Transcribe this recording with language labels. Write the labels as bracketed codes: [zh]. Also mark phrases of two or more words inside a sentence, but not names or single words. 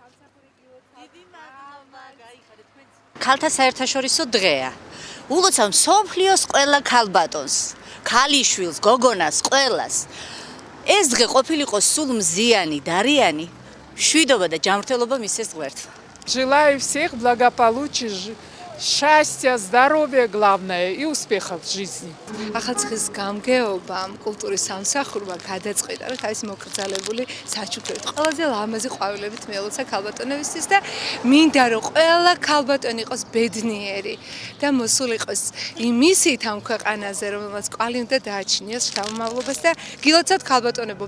[ka] ქალთა საერთაშორისო დღეა. ულოცავ მსოფლიოს ყველა ქალბატონს, ქალიშვილს, გოგონას, ყველას. ეს დღე ყოფილიყო სულ მზიანი, დარიანი, მშვიდობა და ჯანმრთელობა მისცეს ღმერთმა. [ru] Желаю всех благополучия, счастья, здоровья главное и успехов в жизни. [ka] ახალციხის გამგეობამ კულტურის სამსახურმა გადაწყვიტა, რომ თავისი მოკრძალებული საჩუქრებით ყველაზე ლამაზი ყვავილებით მიელოცა ქალბატონებისთვის და მინდა რომ ყველა ქალბატონი იყოს ბედნიერი და მოსული იყოს იმ მისით ამ ქვეყანაზე, რომელმაც კვალი უნდა დააჩინოს შთამომავლობას და გილოცავთ ქალბატონებო.